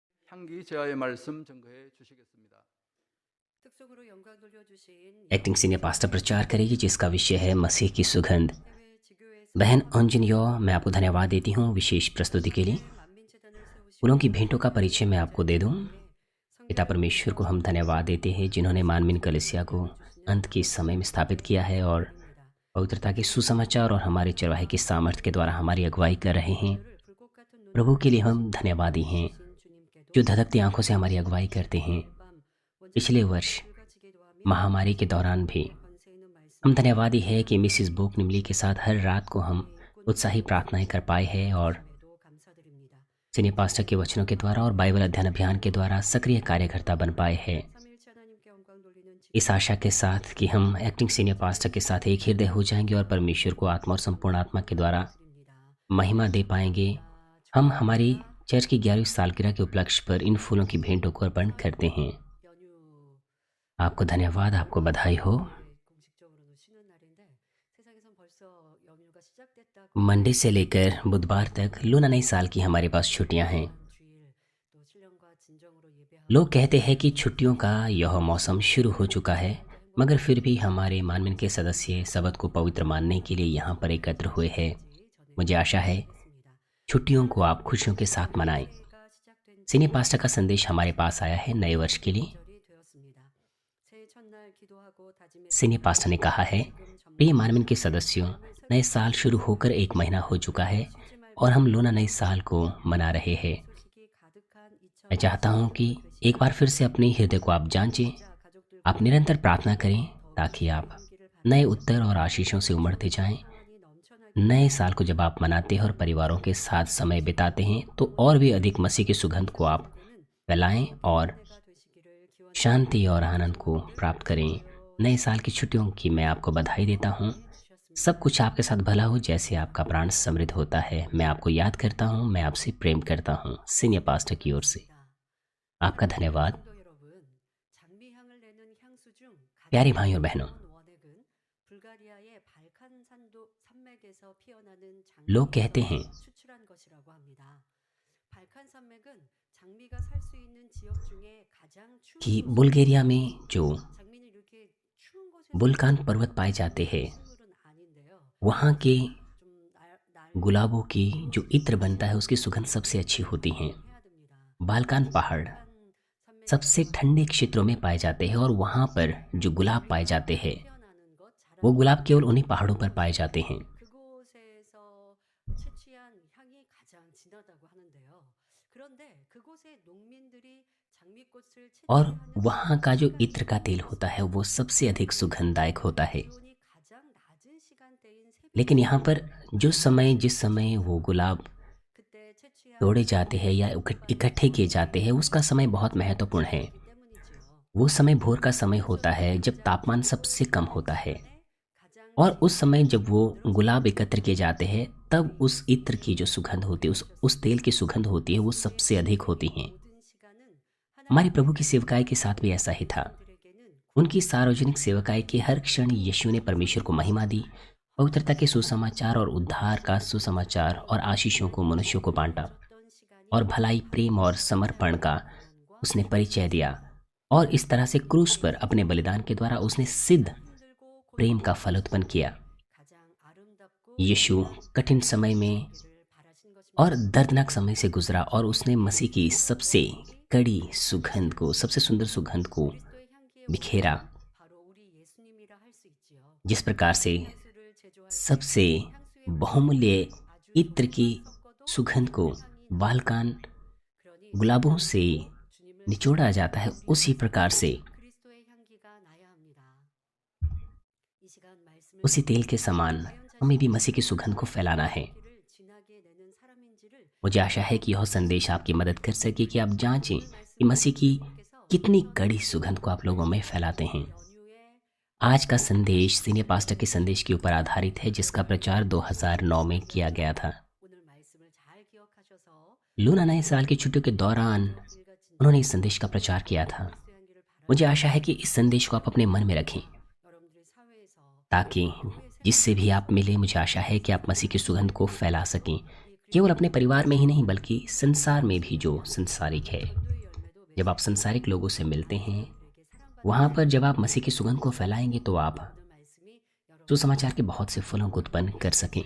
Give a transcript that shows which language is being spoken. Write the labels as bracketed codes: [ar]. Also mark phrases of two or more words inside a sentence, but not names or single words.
[ko] 향기 제화의 말씀 증거해 주시겠습니다. 특송으로 영광 돌려주신 [en] acting senior pastor [hi] प्रचार करेगी जिसका विषय है मसीह की सुगंध। [ko] 해외 지교회에서 [hi] बहन अंजनियो, मैं आपको धन्यवाद देती हूँ विशेष प्रस्तुति के लिए। [ko] 만민재단을 세우시고 [hi] फूलों की भेंटों का परिचय मैं आपको दे दूँ। पिता परमेश्वर को हम धन्यवाद देते हैं जिन्होंने मानवीन कलीसिया को अंत के समय में स्थापित किया है और पवित्रता के सुसमाचार और हमारे चरवाहे की सामर्थ्य के द्वारा हमारी अगुवाई कर रहे हैं। [ko] 불꽃 같은 눈 [hi] प्रभु के लिए हम धन्यवादी हैं जो धधकती आंखों से हमारी अगुवाई करते हैं। पिछले वर्ष महामारी के दौरान भी हम धन्यवादी है कि मिसिस बोक निमली के साथ हर रात को हम उत्साही प्रार्थनाएं कर पाए हैं और [en] senior pastor [hi] के वचनों के द्वारा और बाइबल अध्ययन अभियान के द्वारा सक्रिय कार्यकर्ता बन पाए हैं। इस आशा के साथ कि हम [en] acting senior pastor [hi] के साथ एक हृदय हो जाएंगे और परमेश्वर को आत्मा और संपूर्ण आत्मा के द्वारा महिमा दे पाएंगे। हम हमारी चर्च की 11वीं सालगिरह के उपलक्ष्य पर इन फूलों की भेंटों को अर्पण करते हैं। आपको धन्यवाद, आपको बधाई हो। [ko] 공식적으로는 쉬는 날인데 세상에선 벌써 연휴가 시작됐다고 [hi] मंडे से लेकर बुधवार तक लूना नई साल की हमारे पास छुट्टियां हैं। [ko] 주일 또 신령과 진정으로 예배하고 [hi] लोग कहते हैं कि छुट्टियों का यह मौसम शुरू हो चुका है, मगर फिर भी हमारे मानवीन के सदस्य सबत को पवित्र मानने के लिए यहाँ पर एकत्र हुए हैं। मुझे आशा है छुट्टियों को आप खुशियों के साथ मनाएं। [en] senior pastor [hi] का संदेश हमारे पास आया है नए वर्ष के लिए। [ko] 절이 되었습니다. 새해 첫날 기도하고 다짐했 [en] senior pastor [hi] ने कहा है, प्रिय मानवीन के सदस्यों, नए साल शुरू होकर 1 महीना हो चुका है और हम लूना नए साल को मना रहे हैं। [ko] 소식이 가득한 [hi] मैं चाहता हूँ कि एक बार फिर से अपने हृदय को आप जांचें। आप निरंतर प्रार्थना करें ताकि आप नए उत्तर और आशीषों से उमड़ते जाएं। नए साल को जब आप मनाते हैं और परिवारों के साथ समय बिताते हैं तो और भी अधिक मसीह की सुगंध को आप फैलाएं और शांति और आनंद को प्राप्त करें। नए साल की छुट्टियों की मैं आपको बधाई देता हूँ। सब कुछ आपके साथ भला हो जैसे आपका प्राण समृद्ध होता है। मैं आपको याद करता हूँ, मैं आपसे प्रेम करता हूँ। [en] senior pastor [hi] की ओर से आपका धन्यवाद। [ko] 성도 여러분, 장미향을 내는 향수 중 [hi] प्यारे भाइयों और बहनों, [ko] 원액은 불가리아의 발칸산도 산맥에서 피어나는 [hi] लोग कहते हैं [ko] 추출한 것이라고 합니다. 발칸 산맥은 장미가 살 수 있는 지역 중에 가장 추운 [hi] कि [ko] 곳이에요. [hi] बुल्गारिया में जो [ko] 장미는 이렇게 추운 곳에 [hi] बुल्कान पर्वत पाए जाते हैं, [ko] 식물은 아닌데요. [hi] वहाँ के [ko] 좀 날 [hi] गुलाबों की जो इत्र बनता है उसकी सुगंध सबसे अच्छी होती है। [ko] 해야 됩니다. [hi] बाल्कान पहाड़ [ko] 발칸 산맥 [hi] सबसे ठंडे क्षेत्रों में पाए जाते हैं और वहाँ पर जो गुलाब पाए जाते हैं [ko] 피어나는 것 자라 [hi] वो गुलाब केवल उन्हीं पहाड़ों पर पाए जाते हैं। [ko] 그곳에서 채취한 향이 가장 진하다고 하는데요. 그런데 그곳의 농민들이 장미꽃을 [hi] और [ko] 채취하는 [hi] वहाँ का जो इत्र का तेल होता है वो सबसे अधिक सुगंधदायक होता है। [ko] 기온이 가장 낮은 시간대인 새벽 [hi] लेकिन यहाँ पर जिस समय वो गुलाब [ko] 그때 채취한 [hi] तोड़े जाते हैं या इकट्ठे किए जाते हैं उसका समय बहुत महत्वपूर्ण है। [ko] 기 때문이지요. [hi] वो समय भोर का समय होता है जब तापमान सबसे कम होता है [ko] 가장 [hi] और उस समय जब वो गुलाब एकत्र किए जाते हैं तब उस इत्र की जो सुगंध होती है उस तेल की सुगंध होती है वो सबसे अधिक होती है। [ko] 모든 시간은 [hi] हमारे प्रभु की सेवकाई के साथ भी ऐसा ही था। [ko] 하나님들에게는 [hi] उनकी सार्वजनिक सेवकाई के हर क्षण यीशु ने परमेश्वर को महिमा दी, पवित्रता के सुसमाचार और उद्धार का सुसमाचार और आशीषों को मनुष्यों को बांटा [ko] 어떤 시간이 [hi] और भलाई, प्रेम और समर्पण का उसने परिचय दिया और इस तरह से क्रूस पर अपने बलिदान के द्वारा उसने सिद्ध [ko] 힘들고 [hi] प्रेम का फल उत्पन्न किया। [ko] 가장 아름답고 [hi] यीशु कठिन समय में [ko] 를 바라신 것입니다. [hi] और दर्दनाक समय से गुजरा और उसने मसीह की सबसे कड़ी सुगंध को, सबसे सुंदर सुगंध को [ko] 그리스도의 향기의 [hi] बिखेरा। [ko] 바로 우리 예수님이라 할 수 있지요. [hi] जिस प्रकार से [ko] 향수를 제조할 [hi] सबसे बहुमूल्य इत्र की सुगंध को बालकान [ko] 그러니 [hi] गुलाबों से [ko] 주님을 [hi] निचोड़ा जाता है, उसी प्रकार से [ko] 그리스도의 향기가 나야 합니다. 이 시간 말씀을 [hi] उसी तेल के समान हमें भी मसीह की सुगंध को फैलाना है। [ko] 향기를 진하게 내는 사람인지를 [hi] मुझे आशा है कि यह संदेश आपकी मदद कर सके कि आप जांचें कि मसीह की कितनी कड़ी सुगंध को आप लोगों में फैलाते हैं। [ko] 연휴에 [hi] आज का संदेश [en] senior pastor [hi] के संदेश के ऊपर आधारित है जिसका प्रचार 2009 में किया गया था। [ko] 오늘 말씀을 잘 기억하셔서 [hi] लूना नए साल की छुट्टियों के दौरान [ko] 일같이 [hi] उन्होंने इस संदेश का प्रचार किया था। [ko] 그리스도의 향기를 바라 [hi] मुझे आशा है कि इस संदेश को आप अपने मन में रखें [ko] 여러분들의 사회에서 [hi] ताकि जिससे भी आप मिले, मुझे आशा है कि आप मसीह की सुगंध को फैला सकें, केवल अपने परिवार में ही नहीं बल्कि संसार में भी जो संसारिक है। [ko] 교회 [hi] जब आप संसारिक लोगों से मिलते हैं, वहाँ पर जब आप मसीह की सुगंध को फैलाएंगे तो आप सुसमाचार के बहुत से फलों को उत्पन्न कर सकें।